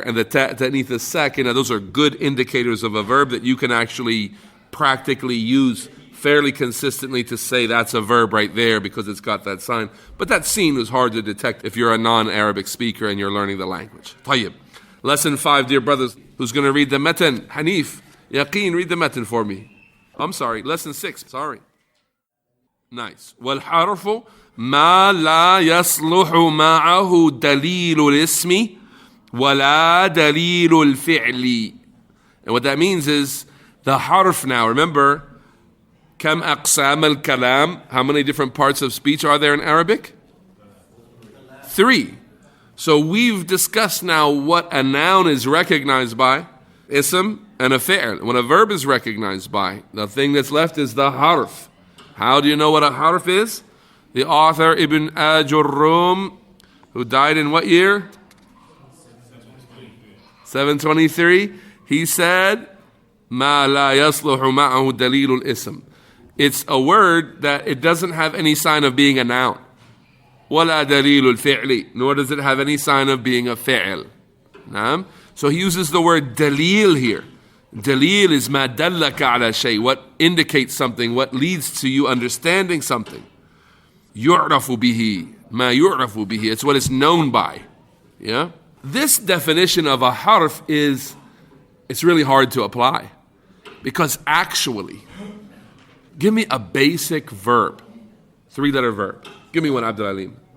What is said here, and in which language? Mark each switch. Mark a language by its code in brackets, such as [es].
[en] And the ta'neeth as-sakina, those are good indicators of a verb that you can actually practically use fairly consistently to say that's a verb right there because it's got that sign. But that seen is hard to detect if you're a non-Arabic speaker and you're learning the language. Tayyib. Lesson 5, dear brothers. Who's going to read the matan? Hanif. Yaqeen, read the matan for me. I'm sorry. Lesson 6. Sorry. Nice. [ar] والحرف ما لا يصلح معه دليل الاسم ولا دليل الفعل. [en] And what that means is the harf now, remember, [ar] كم أقسام الكلام? [en] How many different parts of speech are there in Arabic? 3. So we've discussed now what a noun is recognized by, ism, and a fi'l. When a verb is recognized by, the thing that's left is the harf. How do you know what a harf is? The author Ibn Ajrumiyyah, who died in what year? 723. He said, [ar] ما لا يصلح معه دليل الاسم. [en] It's a word that it doesn't have any sign of being a noun. [ar] ولا دليل الفعل. [en] Nor does it have any sign of being a fi'l. So he uses the word dalil here. Dalil is [ar] ما دلك على شيء. [en] What indicates something, what leads to you understanding something. [ar] يعرف به. ما يعرف به. [en] It's what it's known by. Yeah? This definition of a harf it's really hard to apply. Because actually, give me a basic verb. 3-letter verb. Give me one, Abdul Alim.